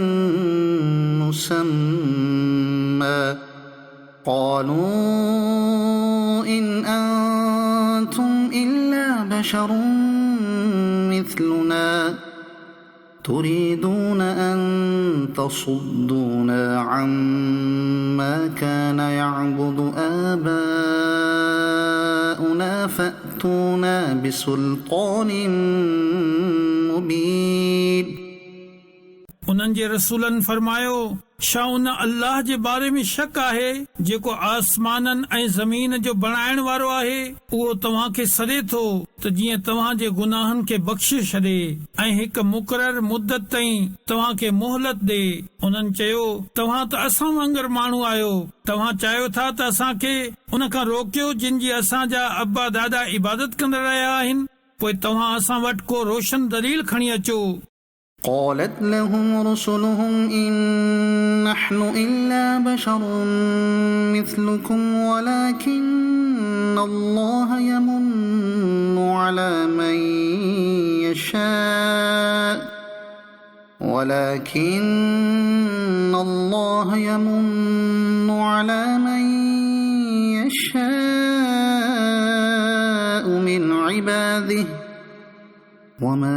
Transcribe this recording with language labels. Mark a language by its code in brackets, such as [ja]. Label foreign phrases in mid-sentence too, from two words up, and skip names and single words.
[ar] مسمى قالوا إن أنتم إلا بشر مثلنا تريدون أن تصدونا عما كان يعبد آباؤنا فأتونا بسلطان مبين [sd] उन्हनि जे रसूलनि फरमायो छा उन अल्लाह जे बारे में शक आहे जेको आसमाननि ऐं ज़मीन जो बणाइण वारो आहे उहो तव्हांखे सॾे थो त जीअं तव्हांजे गुनाहनि खे बख़्शे छॾे ऐं हिकु मुक़रर मुद्दत ताईं तव्हांखे मोहलत ॾे। उन्हनि चयो तव्हां त असां वांगुरु माण्हू आहियो तव्हां चाहियो था त असांखे उन खां रोकियो जिन जी असांजा अब्बा दादा इबादत कंदा रहिया आहिनि पोइ तव्हां असां वटि को रोशन दलील खणी अचो। [ar] قالت لهم رسلهم إن نحن إلا بشر مثلكم ولكن الله يمن على من يشاء من عباده وما